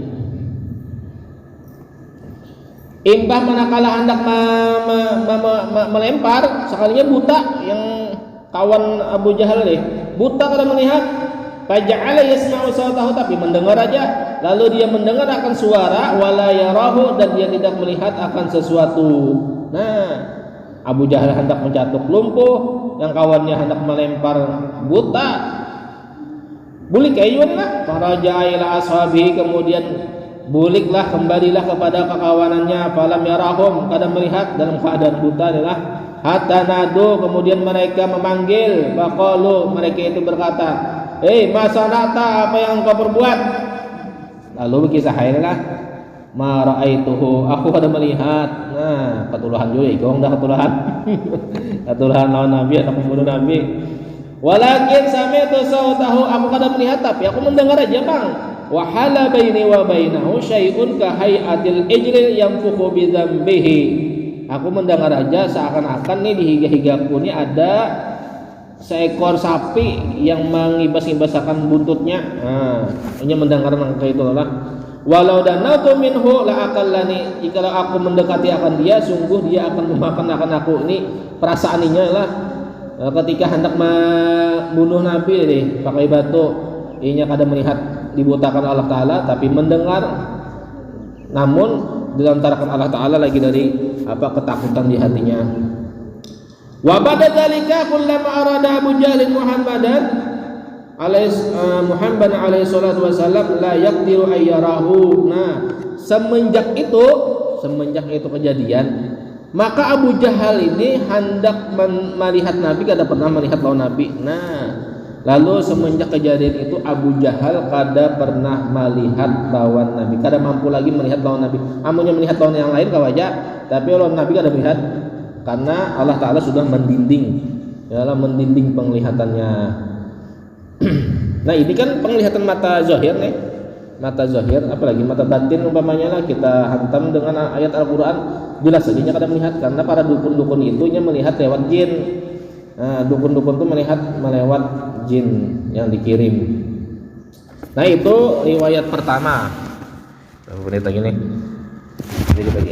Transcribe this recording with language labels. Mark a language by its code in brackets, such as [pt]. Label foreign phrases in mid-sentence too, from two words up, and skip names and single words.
[bjn] Imbah manakala hendak melempar, sekalinya buta yang kawan Abu Jahal nih, buta kada melihat. [ar] فجعل يسمع صوته, tapi mendengar aja. [id] Lalu dia mendengar akan suara, [ar] ولا يراه, [id] dan dia tidak melihat akan sesuatu. Nah, [bjn] Abu Jahal hendak mencatuk lumpuh, yang kawannya hendak melempar buta. Bulik ayun lah, [ar] فرجع إلى أصحابه, [bjn] kemudian buliklah, kembalilah kepada kekawanannya. [ar] فلم يرهم, [bjn] kada melihat dalam keadaan buta adalah [ar] حتى نادوا, [bjn] kemudian mereka memanggil. [id] Faqalu, mereka itu berkata, masanata, apa yang kau perbuat? [bjn] Lalu berkisah lah, [ar] ما رأيته, [bjn] aku kada melihat. Nah, ketulahan juga ikong dah ketulahan. Ketulahan lawan Nabi atau pembunuh Nabi. [ar] ولكن سمعت صوته, [bjn] aku kada melihat tapi aku mendengar aja, Bang. [ar] وحال بيني وبينه شيء كهيئة العجل ينفخ بذنبه. [bjn] Aku mendengar aja seakan-akan nih di higa-higaku ini ada seekor sapi yang mengibas-ibaskan buntutnya. Nah, ini mendengar kayak itu lah. [ar] ولو دنوت منه لأكلني, [id] jika aku mendekati akan dia, sungguh dia akan memakan aku. Ini perasaannya lah. [bjn] Ketika hendak membunuh Nabi deh pakai batu, inya kada melihat, dibutakan Allah Ta'ala, tapi mendengar. Namun dilantarkan Allah Ta'ala lagi dari ketakutan di hatinya. [ar] وبعد ذلك كلما أراد أبو جهل محمدا عليه الصلاة والسلام لا يقدر أن يراه. [bjn] Nah, semenjak itu kejadian, maka Abu Jahal ini hendak melihat Nabi, kada pernah melihat lawan Nabi. Nah, lalu semenjak kejadian itu Abu Jahal kada pernah melihat lawan Nabi, kada mampu lagi melihat lawan Nabi. Amunnya melihat lawan yang lain kawaja, tapi lawan Nabi kada melihat. Karena Allah Ta'ala sudah mendinding penglihatannya. Nah, ini kan penglihatan mata zahir nih, mata zahir, apalagi mata batin umpamanya lah kita hantam dengan ayat Al-Quran, jelas saja kada melihat. [id] Karena para dukun-dukun itunya melihat lewat jin. Nah, dukun-dukun itu melihat melewat jin yang dikirim. Nah, itu riwayat pertama. Menit lagi nih. Sedikit lagi.